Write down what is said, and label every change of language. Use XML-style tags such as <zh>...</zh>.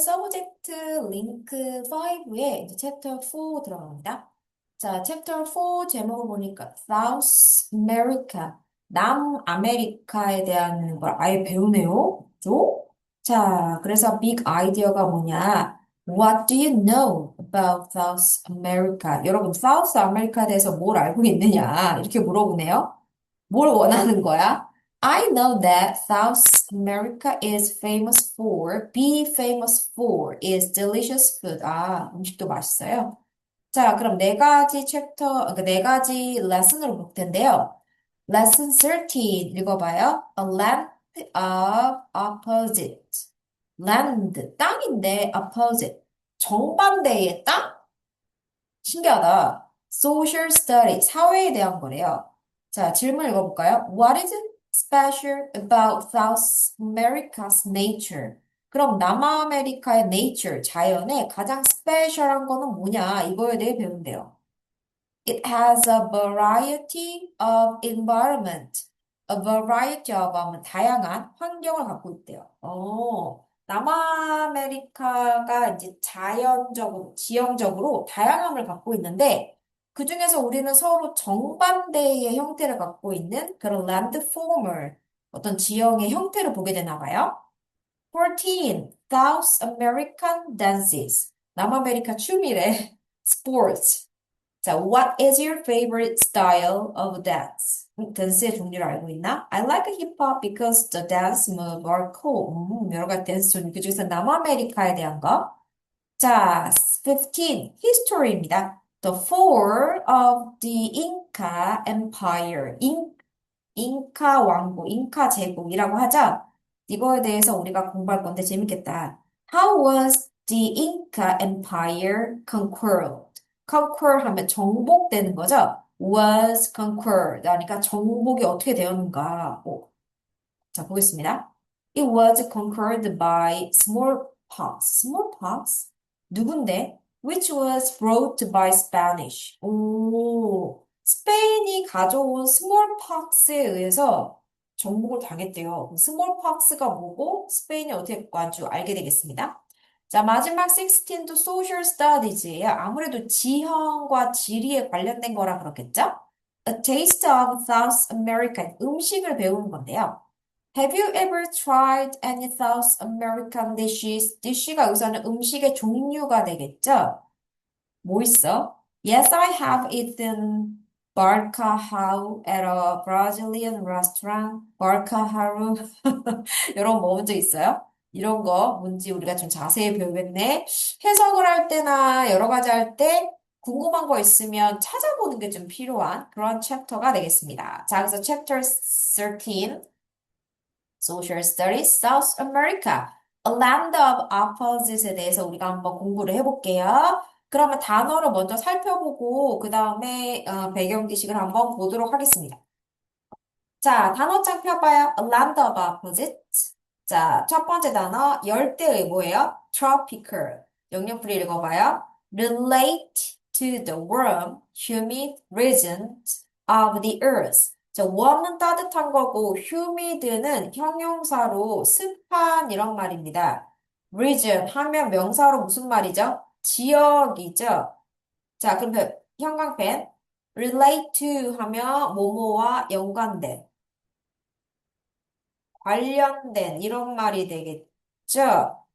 <ko>서브젝트 링크 5에 이제 챕터 4 들어갑니다. 자, 챕터 4 제목을 보니까 South America, 남아메리카에 대한 걸 아예 배우네요. 죠? 자, 그래서 빅 아이디어가 뭐냐?</ko> <en>What do you know about South America?</en> <ko>여러분, South America에 대해서 뭘 알고 있느냐? 이렇게 물어보네요. 뭘 원하는 거야?</ko> <en>I know that South America is famous for, be famous for is delicious food.</en> <ko>아, 음식도 맛있어요. 자, 그럼 네 가지 챕터, 네 가지 레슨으로 볼 텐데요. Lesson 13 읽어봐요.</ko> <en>A land of opposite. land,</en> <ko>땅인데</ko> <en>opposite.</en> <ko>정반대의 땅? 신기하다. Social study, 사회에 대한 거래요. 자, 질문 읽어볼까요?</ko> <en>What is special about South America's nature?</en> <ko>그럼 남아메리카의 nature, 자연의 가장 스페셜한 거는 뭐냐? 이거에 대해 배운대요.</ko> <en>It has a variety of environment.</en> <ko>A variety of 하면 다양한 환경을 갖고 있대요. 남아메리카가 이제 자연적으로, 지형적으로 다양함을 갖고 있는데, 그중에서 우리는 서로 정반대의 형태를 갖고 있는 그런 landformer, 어떤 지형의 형태를 보게 되나 봐요.</ko> <en>14. South American dances.</en> <ko>남아메리카 춤이래. Sports.</ko> <en>자, what is your favorite style of dance?</en> <ko>댄스의 종류를 알고 있나?</ko> <en>I like hip hop because the dance moves are cool.</en> <ko>여러 가지 댄스 종류. 그중에서 남아메리카에 대한 거. 자, 15. history입니다.</ko> <en>The fall of the Inca Empire.</en> <ko>잉카 왕국, 잉카 제국이라고 하죠? 이거에 대해서 우리가 공부할 건데 재밌겠다.</ko> <en>How was the Inca Empire conquered?</en> <ko>conquer 하면 정복되는 거죠?</ko> <en>was conquered.</en> <ko>그러니까 정복이 어떻게 되었는가? 자, 보겠습니다.</ko> <en>It was conquered by smallpox.</en> <ko>smallpox? 누군데?</ko> <en>Which was brought by Spanish.</en> <ko>스페인이 가져온 smallpox에 의해서 정복을 당했대요. smallpox가 뭐고 스페인이 어떻게 관주 알게 되겠습니다. 자, 마지막 16도 social studies예요. 아무래도 지형과 지리에 관련된 거라 그렇겠죠?</ko> <en>A taste of South American</en> <ko>음식을 배우는 건데요.</ko> <en>Have you ever tried any South American dishes?</en> <ko>dish가 여기서는 음식의 종류가 되겠죠? 뭐 있어?</ko> <en>Yes, I have eaten barcaharu at a Brazilian restaurant.</en> <ko>barcaharu. 이런 거 먹은 적 있어요? 이런 거 뭔지 우리가 좀 자세히 배우겠네. 해석을 할 때나 여러 가지 할 때 궁금한 거 있으면 찾아보는 게 좀 필요한 그런 챕터가 되겠습니다. 자, 그래서 챕터 13.</ko> <en>Social Studies, South America, A Land of Opposites</en> <ko>에 대해서 우리가 한번 공부를 해볼게요. 그러면 단어를 먼저 살펴보고 그 다음에 배경 지식을 한번 보도록 하겠습니다. 자, 단어장 펴봐요. A Land of Opposites. 자, 첫 번째 단어 열대의 뭐예요? Tropical. 영역풀이 읽어봐요.</ko> <en>Relate to the warm, humid regions of the earth.</en> <ko>자, warm은 따뜻한 거고 humid는 형용사로 습한 이런 말입니다. region 하면 명사로 무슨 말이죠? 지역이죠. 자, 그럼 형광펜 relate to 하면 뭐뭐와 연관된 관련된 이런 말이 되겠죠?</ko>